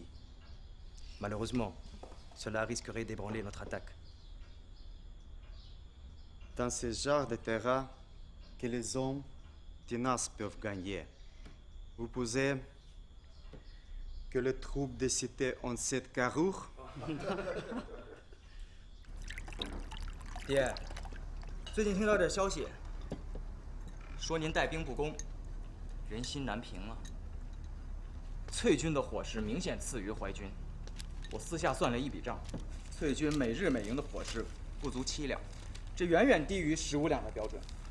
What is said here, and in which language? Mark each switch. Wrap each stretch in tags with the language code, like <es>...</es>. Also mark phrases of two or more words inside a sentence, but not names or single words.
<fr>Malheureusement, cela risquerait d'ébranler notre attaque. Dans ce genre de terrain, que les hommes tenaces peuvent gagner. Vous posez que les troupes des cités ont cette carrure?</fr> <zh>爹，最近听到点消息，说您带兵不攻，人心难平了。翠军的伙食明显次于淮军，我私下算了一笔账，翠军每日每营的伙食不足7两，这远远低于15两的标准。</zh>